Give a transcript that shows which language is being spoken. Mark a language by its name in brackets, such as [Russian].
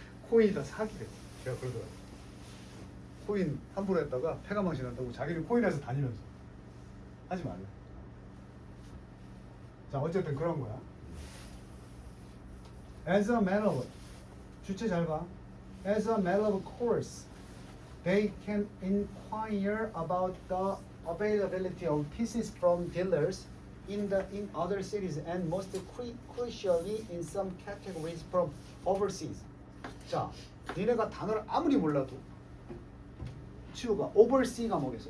[Korean] 코인이 다 사기래. 걔가 그러더라. 코인 함부로 했다가 폐가망신 한다고 자기는 코인에서 다니면서 하지 말래. 자 어쨌든 그런 거야. [English] As a matter of [Korean] 주체 잘 봐. [English] As a matter of course, they can inquire about the availability of pieces from dealers in other cities and most crucially in some categories from overseas. [Korean] 자, 니네가 단어를 아무리 몰라도 치우가 oversea가 뭐겠어?